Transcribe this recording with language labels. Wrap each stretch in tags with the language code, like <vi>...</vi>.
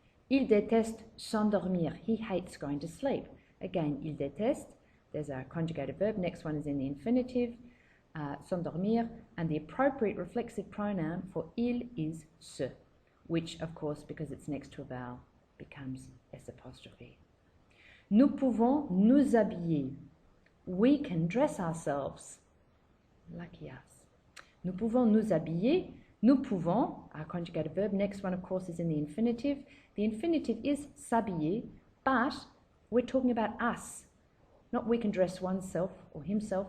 <fr>Il déteste s'endormir.</fr> <en>He hates going to sleep. Again,</en> <fr>il déteste.</fr> <en>There's our conjugated verb. Next one is in the infinitive, s'endormir, and the appropriate reflexive pronoun for il is ce, which, of course, because it's next to a vowel, becomes S apostrophe.</en> <fr>Nous pouvons nous habiller.</fr> <en>We can dress ourselves. Lucky us.</en> <fr>Nous pouvons nous habiller. Nous pouvons,</fr> <en>our conjugated verb. Next one, of course, is in the infinitive. The infinitive is s'habiller, but we're talking about us. Not we can dress oneself or himself.</en>